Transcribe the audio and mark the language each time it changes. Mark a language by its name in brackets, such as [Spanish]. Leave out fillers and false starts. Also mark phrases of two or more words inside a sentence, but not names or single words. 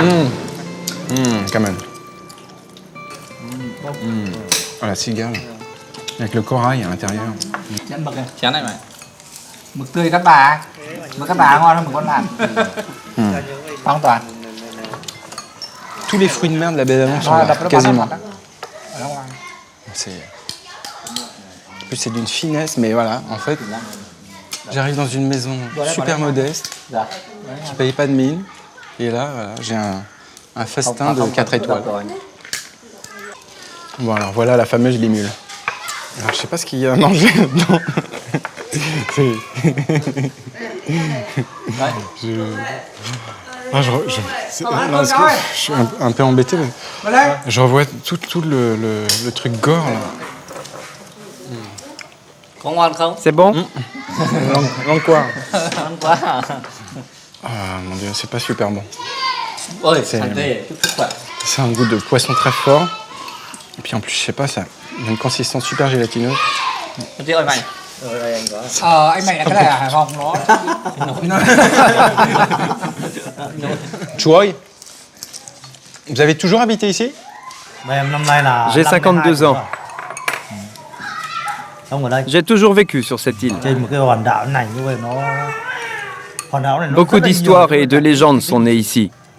[French] Quand même. Oh, la cigale. Avec le corail à l'intérieur. [Vietnamese] Chén này mày. Mực tươi Cát Bà. Mực Cát Bà ngon hơn mực con lạt. An toàn. [French] Tous les fruits de mer de la baie d'Avon sont là, quasiment. En plus, c'est d'une finesse, mais voilà, en fait, j'arrive dans une maison super modeste, qui ne paye pas de mine, et là, voilà, j'ai un festin de 4 étoiles. Bon, alors voilà la fameuse limule. Alors, je sais pas ce qu'il y a à manger dedans. Je suis un peu embêté, mais je revois tout le truc gore là. [Vietnamese] Có ngon không? [French] C'est bon? Langue quoi? [Vietnamese] Ngon quá à? [French] Ah mon dieu, c'est pas super bon. Ôi, santé, [Vietnamese] chúc sức khỏe. [French] C'est un goût de poisson très fort. Et puis en plus, je sais pas, ça a une consistance super gélatineuse. [Vietnamese] Chị ơi mày. Anh mày là cái này ở Hải Phòng nó. [French] Chouoy, vous avez toujours habité ici? J'ai 52 ans. J'ai toujours vécu sur cette île. Beaucoup d'histoires et de légendes sont nées ici.